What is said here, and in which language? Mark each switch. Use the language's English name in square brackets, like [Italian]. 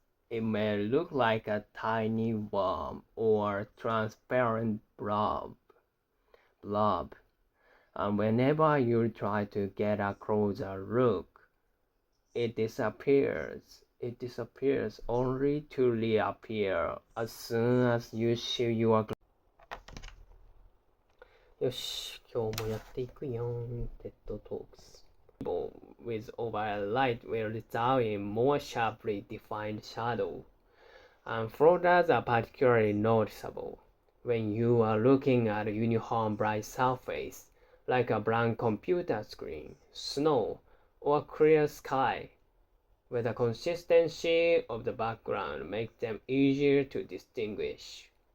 [English] It may look like a tiny worm or transparent blob. And whenever you try to get a closer look, it disappears, only to reappear as soon as you shift your glance. [Japanese] よし、今日もやっていくよ。 [English] TED Talks. With overhead light will result in more sharply defined shadow, and floras are particularly noticeable when you are looking at a uniform bright surface like a blank computer screen, snow, or clear sky, where the consistency of the background makes them easier to distinguish.